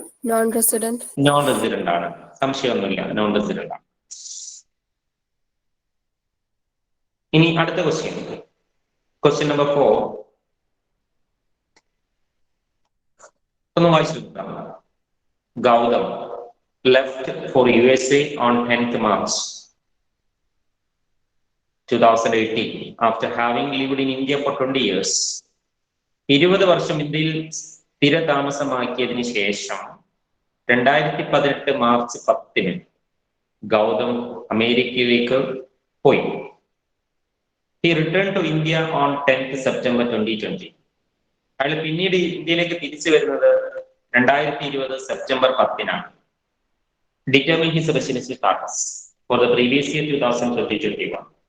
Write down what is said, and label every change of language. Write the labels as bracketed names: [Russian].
[Malayalam] Non resident. Non resident ആണ്. സംശയമൊന്നുമില്ല, non resident ആണ്. ഇനി അടുത്ത ക്വസ്റ്റ്യൻ നമ്പർ 4 ഒന്ന് വായിച്ചു നോക്കാം. [English] Gautam left for USA on 10th March 2018 after having lived in India for 20 years. [Malayalam] 20 വർഷം ഇന്ത്യയിൽ സ്ഥിരതാമസമാക്കിയതിനു ശേഷം 2018 മാർച്ച് 10-ന് ഗൗതം അമേരിക്കയിലേക്ക് പോയി. [English] He returned to India on 10th September 2020. [Malayalam] അയാൾ പിന്നീട് ഇന്ത്യയിലേക്ക് തിരിച്ചു വരുന്നത് 2020 September 10-നാണ്. [English] Determine his residency status for the previous year 2020-21.